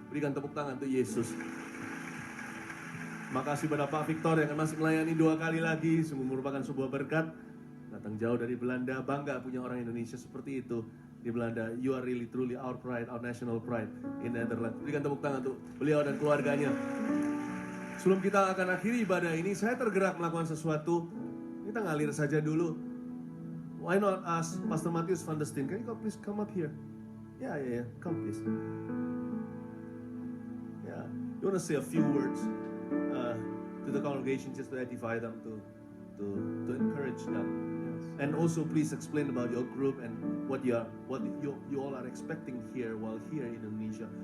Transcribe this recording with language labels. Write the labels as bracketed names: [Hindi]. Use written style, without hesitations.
[Indonesian] Berikan tepuk tangan untuk Yesus. Makasih pada Pak Victor yang masih melayani 2 kali lagi. Sungguh merupakan sebuah berkat. Datang jauh dari Belanda, bangga punya orang Indonesia seperti itu di Belanda. [English] You are really truly our pride, our national pride in Netherlands. [Indonesian] Berikan tepuk tangan untuk beliau dan keluarganya. Sebelum kita akan akhiri ibadah ini, saya tergerak melakukan sesuatu. Kita ngalir saja dulu. [English] Why not ask Pastor Matius van der Steen? Can you please come up here? Yeah. Come please. Yeah. You want to say a few words to the congregation, just to edify them, to encourage them, yes. And also please explain about your group and what you all are expecting here while here in Indonesia.